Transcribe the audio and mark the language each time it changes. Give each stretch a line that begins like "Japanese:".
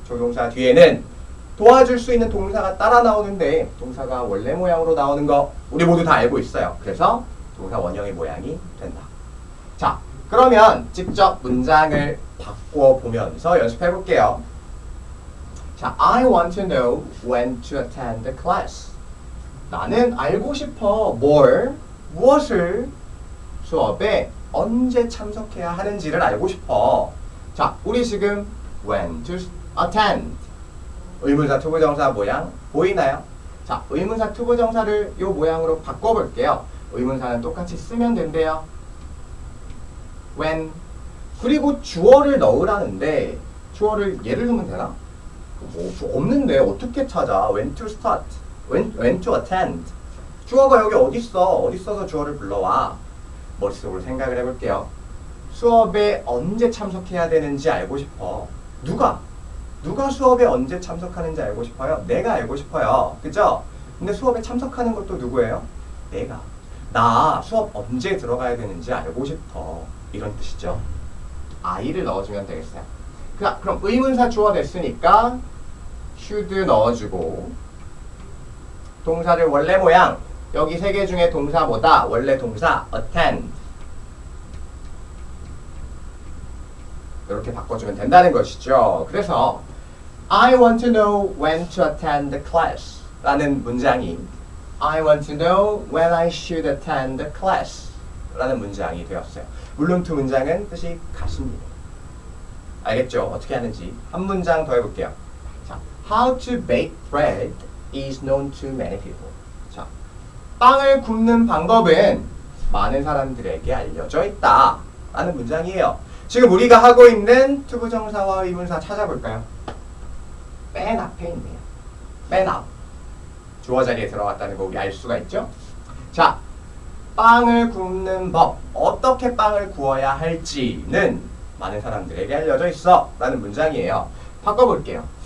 Korean: 조동사 뒤에는 도와줄 수 있는 동사가 따라 나오는데 동사가 원래 모양으로 나오는 거 우리 모두 다 알고 있어요. 그래서 동사 원형의 모양이 된다. 자, 그러면 직접 문장을 바꿔 보면서 연습해 볼게요.
English: 자, I want to know when to attend the class.
Korean: 나는 알고 싶어. 무엇을 수업에 언제 참석해야 하는지를 알고 싶어. 자, 우리 지금
English: when to attend
Korean: 의문사 투부정사 모양 보이나요? 자, 의문사 투부정사를 이 모양으로 바꿔볼게요. 의문사는 똑같이 쓰면 된대요.
English: when.
Korean: 그리고 주어를 넣으라는데 주어를 예를 들면 되나? 없는데 어떻게 찾아?
English: when to start, when to attend.
Korean: 주어가 여기 어디 있어? 어디 있어서 주어를 불러와? 머릿속으로 생각을 해볼게요. 수업에 언제 참석해야 되는지 알고 싶어. 누가 수업에 언제 참석하는지 알고 싶어요? 내가 알고 싶어요. 그죠? 근데 수업에 참석하는 것도 누구예요? 내가. 나 수업 언제 들어가야 되는지 알고 싶어. 이런 뜻이죠. I를 넣어주면 되겠어요. 그럼 의문사 주어 됐으니까 should 넣어주고 동사를 원래 모양 여기 세 개 중에 동사보다 원래 동사 attend 이렇게 바꿔주면 된다는 것이죠.
English: 그래서 I want to know when to attend the class
Korean: 라는 문장이
English: I want to know when I should attend the class
Korean: 라는 문장이 되었어요. 물론 두 문장은 뜻이 같습니다. 알겠죠? 어떻게 하는지 한 문장 더 해볼게요.
English: 자, How to bake bread is known to many people.
Korean: 자, 빵을 굽는 방법은 많은 사람들에게 알려져 있다 라는 문장이에요. 지금 우리가 하고 있는 투부정사와 의문사 찾아볼까요? 맨 앞에 있네요. 맨 앞. 주어 자리에 들어갔다는 거 우리 알 수가 있죠? 자, 빵을 굽는 법, 어떻게 빵을 구워야 할지는 많은 사람들에게 알려져 있어 라는 문장이에요. 바꿔볼게요.